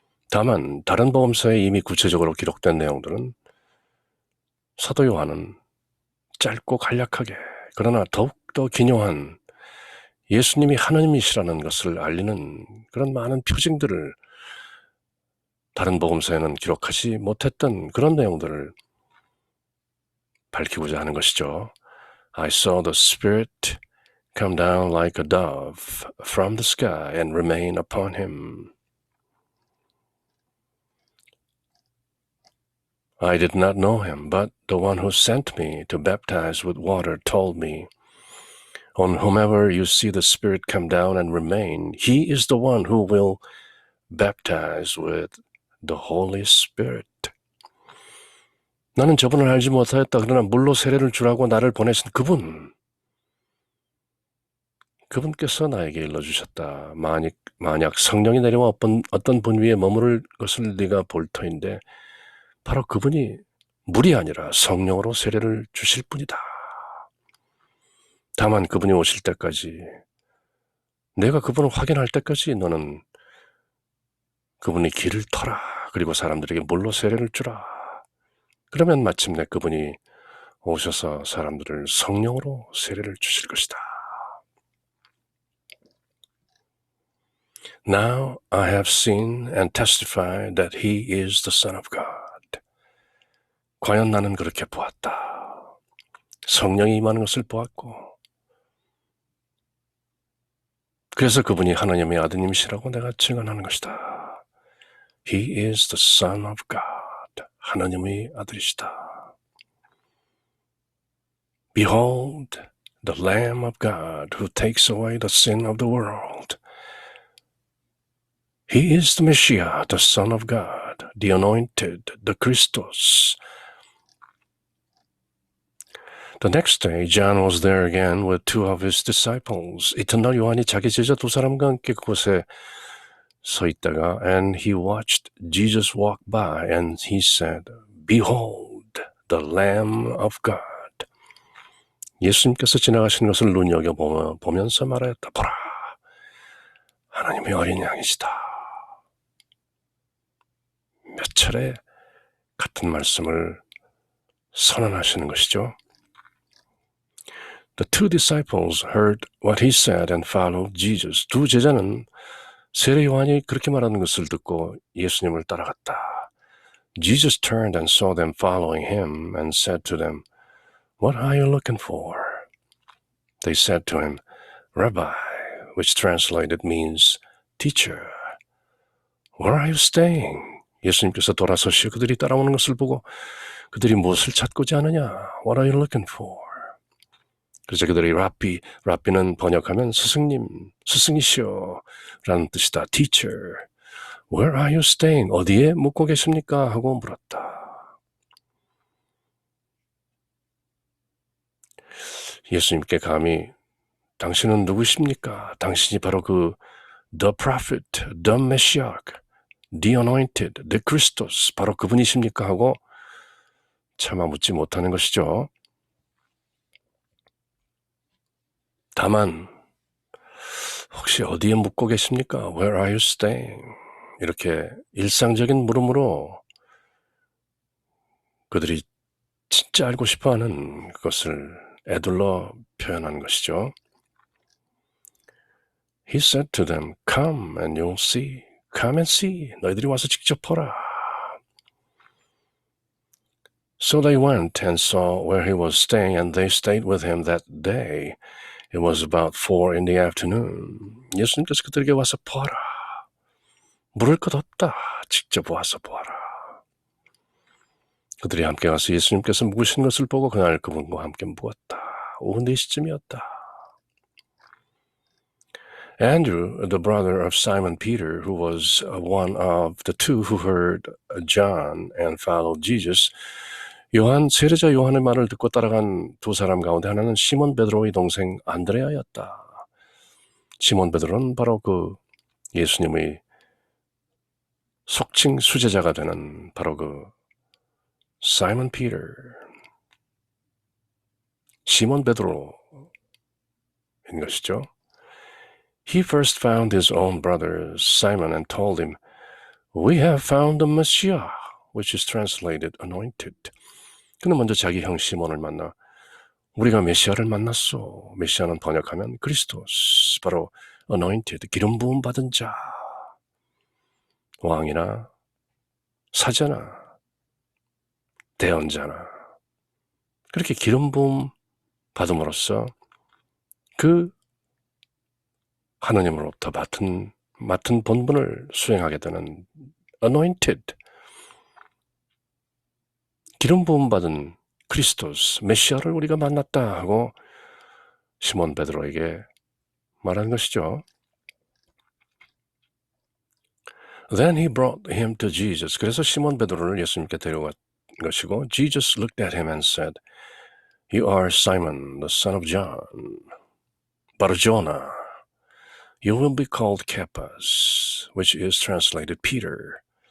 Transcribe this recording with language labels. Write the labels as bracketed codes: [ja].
[ko] 다만 다른 복음서에 이미 구체적으로 기록된 내용들은 사도 요한은 짧고 간략하게 그러나 더욱더 기묘한 예수님이 하나님이시라는 것을 알리는 그런 많은 표징들을 다른 복음서에는 기록하지 못했던 그런 내용들을 밝히고자 하는 것이죠. [en] I saw the Spirit come down like a dove from the sky and remain upon him. I did not know him, but the one who sent me to baptize with water told me, On whomever you see the Spirit come down and remain, he is the one who will baptize with the Holy Spirit. [ko] 나는 저분을 알지 못하였다. 그러나 물로 세례를 주라고 나를 보내신 그분께서 나에게 일러주셨다. 만약 성령이 내려와 어떤 분 위에 머무를 것을 네가 볼 터인데 바로 그분이 물이 아니라 성령으로 세례를 주실 분이다. 다만 그분이 오실 때까지 내가 그분을 확인할 때까지 너는 그분이 길을 터라. 그리고 사람들에게 물로 세례를 주라. 그러면 마침내 그분이 오셔서 사람들을 성령으로 세례를 주실 것이다. [en] Now I have seen and testified that he is the Son of God. [ko] 과연 나는 그렇게 보았다. 성령이 임하는 것을 보았고 그래서 그분이 하나님의 아드님이시라고 내가 증언하는 것이다. [en] He is the Son of God. [ko] 하나님의 아들이시다. [en] Behold, the Lamb of God who takes away the sin of the world. He is the Messiah, the Son of God, the Anointed, the Christos. The next day, John was there again with two of his disciples. [ko] 이튿날 요한이 자기 제자 두 사람과 함께 그곳에 서 있다가 [en] and he watched Jesus walk by and he said, Behold, the Lamb of God. [ko] 예수님께서 지나가시는 것을 눈여겨보면서 말하였다. 보라, 하나님의 어린 양이시다. 몇 차례 같은 말씀을 선언하시는 것이죠. [en] The two disciples heard what he said and followed Jesus. [ko] 두 제자는 세례 요한이 그렇게 말하는 것을 듣고 예수님을 따라갔다. [en] Jesus turned and saw them following him and said to them, What are you looking for? They said to him, Rabbi, which translated means teacher. Where are you staying? [ko] 예수님께서 돌아서시어 그들이 따라오는 것을 보고 그들이 무엇을 찾고자 하느냐? [en] What are you looking for? [ko] 그래서 그들이 라비는 번역하면 스승님, 스승이시여 라는 뜻이다. [en] Teacher, where are you staying? [ko] 어디에 묵고 계십니까? 하고 물었다. 예수님께 감히 당신은 누구십니까? 당신이 바로 그 [en] The Prophet, The Messiah, The Anointed, The Christos, [ko] 바로 그분이십니까? 하고 차마 묻지 못하는 것이죠. 다만 혹시 어디에 묵고 계십니까? [en] Where are you staying? [ko] 이렇게 일상적인 물음으로 그들이 진짜 알고 싶어하는 그것을 애둘러 표현한 것이죠. [en] He said to them, Come and you'll see. Come and see. [ko] 너희들이 와서 직접 보라. [en] So they went and saw where he was staying, and they stayed with him that day. It was about 4 in the afternoon. [ko] 예수님께서 그들에게 와서 보아라. 물을 것 없다. 직접 와서 보아라. 그들이 함께 가서 예수님께서 묵으신 것을 보고 그날 그분과 함께 묵었다. 오후 4시쯤이었다. [en] Andrew, the brother of Simon Peter, who was one of the two who heard John and followed Jesus, [ko] 세례자 요한의 말을 듣고 따라간 두 사람 가운데 하나는 시몬 베드로의 동생 안드레아였다. 시몬 베드로는 바로 그 예수님의 속칭 수제자가 되는 바로 그 사이먼 피터, 시몬 베드로인 것이죠. [en] He first found his own brother Simon and told him, We have found the Messiah, which is translated anointed. [ko] 그는 먼저 자기 형 시몬을 만나 우리가 메시아를 만났소. 메시아는 번역하면 그리스도스, 바로 anointed, 기름 부음 받은 자. 왕이나 사자나 대언자나 그렇게 기름 부음 받음으로써 그 하느님으로부터 맡은 본분을 수행하게 되는 anointed, 기름 부음 받은 크리스토스, 메시아를 우리가 만났다 하고 시몬 베드로에게 말한 것이죠. [en] Then he brought him to Jesus. [ko] 그래서 시몬 베드로를 예수님께 데려간 것이고 [en] Jesus looked at him and said, You are Simon, the son of John, Bar-Jonah. You will be called Cephas, which is translated Peter.